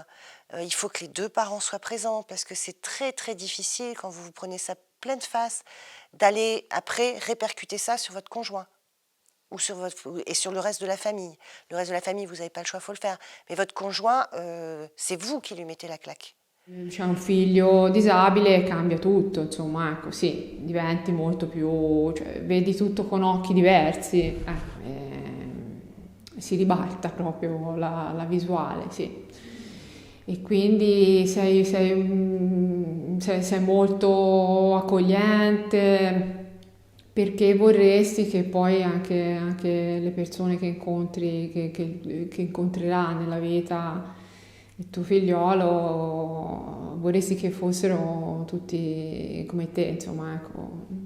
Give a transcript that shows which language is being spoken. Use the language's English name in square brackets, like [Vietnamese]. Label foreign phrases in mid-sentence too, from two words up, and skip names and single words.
[French] Il faut que les deux parents soient présents, parce que c'est très très difficile, quand vous prenez ça pleine face, d'aller après répercuter ça sur votre conjoint ou sur le reste de la famille. Le reste de la famille, vous n'avez pas le choix, il faut le faire. Mais votre conjoint, c'est vous qui lui mettez la claque. [Italian] C'è un figlio disabile e cambia tutto, insomma, ecco, sì, diventi molto più, cioè, vedi tutto con occhi diversi, si ribalta proprio la visuale, sì. E quindi sei molto accogliente, perché vorresti che poi anche le persone che incontri, che incontrerà nella vita il tuo figliolo, vorresti che fossero tutti come te, insomma, ecco,